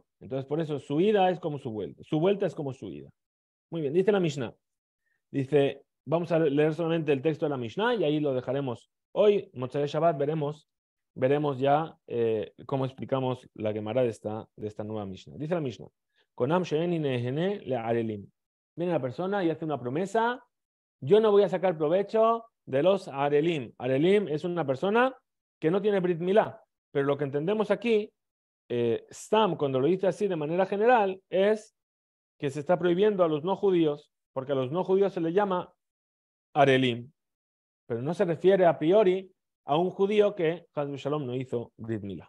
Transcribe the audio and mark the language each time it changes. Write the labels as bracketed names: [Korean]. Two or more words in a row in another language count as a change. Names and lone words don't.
[Spanish] Entonces, por eso su ida es como su vuelta. Su vuelta es como su ida. Muy bien, dice la Mishnah. Dice, vamos a leer solamente el texto de la Mishnah y ahí lo dejaremos. Hoy, [Hebrew] מוצאי שבת, [Spanish] veremos ya cómo explicamos la Gemara de esta nueva Mishnah. Dice la Mishnah, [Hebrew] קונם שאיני נהנה לערלים. [Spanish] Viene la persona y hace una promesa, yo no voy a sacar provecho de los arelim. Arelim es una persona que no tiene [Hebrew] ברית מילה, [Spanish] pero lo que entendemos aquí, Stam, cuando lo dice así de manera general, es que se está prohibiendo a los no judíos, porque a los no judíos se le llama arelim, pero no se refiere a priori a un judío que [Hebrew] חס ושלום [Spanish] no hizo [Hebrew] ברית מילה.